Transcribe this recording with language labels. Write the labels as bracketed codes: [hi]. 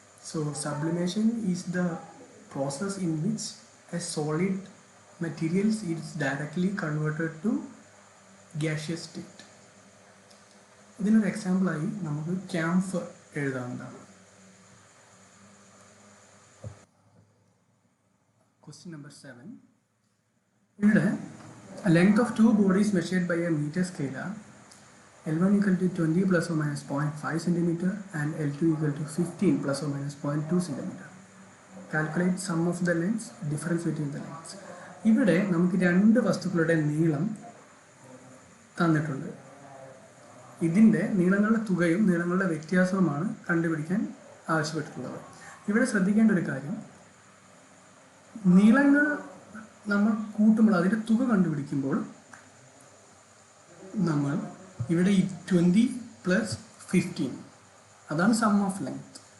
[en] So sublimation is the process in which a solid material is directly converted to gaseous state. [ml] ഇതിനൊരു എക്സാമ്പിളായി നമുക്ക് camphor എഴുതാവുന്നതാണ്. [en] Question number 7. ഇവിടെ length of 2 bodies measured by a meter scalar, L1 equal to 20 plus or minus 0.5 cm and L2 equal to 15 plus or minus 0.2 cm. Calculate sum of the lengths, difference between the lengths. [ml] ഇവിടെ നമുക്ക് രണ്ട് വസ്തുക്കളുടെ നീളം തന്നിട്ടുണ്ട്. ഇതിൻ്റെ നീളങ്ങളുടെ തുകയും നീളങ്ങളുടെ വ്യത്യാസവുമാണ് കണ്ടുപിടിക്കാൻ ആവശ്യപ്പെട്ടിട്ടുള്ളത്. ഇവിടെ ശ്രദ്ധിക്കേണ്ട ഒരു കാര്യം, നീളങ്ങൾ നമ്മൾ കൂട്ടുമ്പോൾ അതിൻ്റെ തുക കണ്ടുപിടിക്കുമ്പോൾ നമ്മൾ ഇവിടെ 20 പ്ലസ് 15 അതാണ് സം ഓഫ് ലെങ്ത്.